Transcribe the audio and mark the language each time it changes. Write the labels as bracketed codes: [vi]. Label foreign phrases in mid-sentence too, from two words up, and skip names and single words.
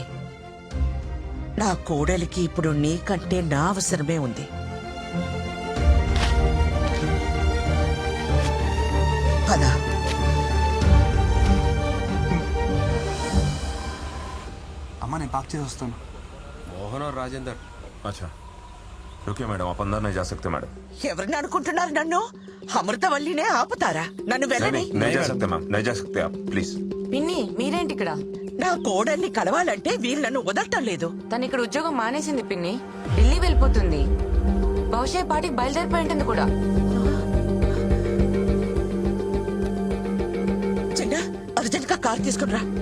[te] నా కోడలికి ఇప్పుడు నీకంటే నా అవసరమే ఉంది. పదా. అమ్మ నేను పాక్ చేసి వస్తాను. [hi] मोहन और राजेंद्र। अच्छा रुकिए मैडम, आप अंदर नहीं जा सकते मैडम। [te] ఎవరిని అనుకుంటున్నారు నన్ను? అమృతవల్లినే ఆపుతారా? నన్ను వెళ్ళని. [hi] नहीं जा सकते मैम, नहीं जा सकते आप प्लीज। [te] పిన్ని మీరేంటి ఇక్కడ? నా కోడల్ని కలవాలంటే వీళ్ళు నన్ను వదలటం లేదు. తను ఇక్కడ ఉద్యోగం మానేసింది పిన్ని, ఢిల్లీ వెళ్ళిపోతుంది. బహుశా ఈ పాటికి బయలుదేరిపోయి ఉంటుంది కూడా. చిన్న అర్జెంట్ గా కార్ తీసుకునిరా.